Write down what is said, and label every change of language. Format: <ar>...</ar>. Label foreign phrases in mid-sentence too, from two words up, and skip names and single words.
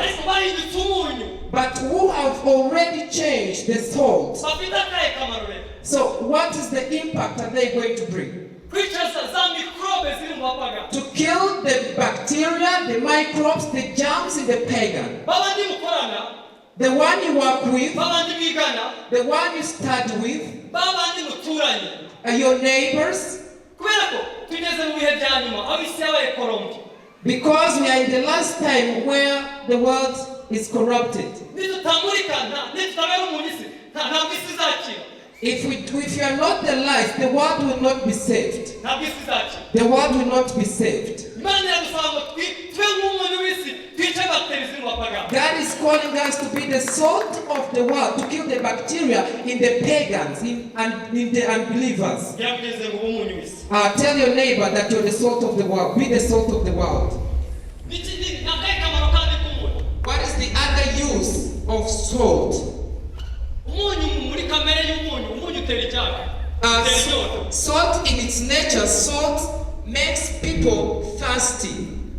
<en>But who have already changed the salt. So what is the impact are they going to bring? To kill the bacteria, the microbes, the germs in the pagan. The one you work with,</en> <rw>babandi bigana,</rw> <en>the one you study with,</en> <rw>babandi muturanye,</rw> <en>your neighbors.</en> <rw>kubera ko tugeze mu bihe bya nyuma aho isi yabaye korompi.</rw> <en>Because we are in the last time where the world is corrupted.</en> <rw>Nitutamurikana, nitutabera umuntu isi, ntabwo isi izakira.</rw> <en>If you are not the light, the world will not be saved.</en> <rw>Ntabwo isi izakira.</rw> <en>The world will not be saved.</en> <rw>Imana yadusaba ngo tube nk'umunyu w'isi, twice bakteri ziri mu bapagani.</rw> <en>God is calling us to be the salt of the world, to kill the bacteria in the pagans and in the unbelievers.</en> <rw>Yamugeze ngo umunyu w'isi.</rw> <en>Tell your neighbor that you're the salt of the world. Be the salt of the world. What is the other use of salt? Salt in its nature, salt makes people thirsty.</en>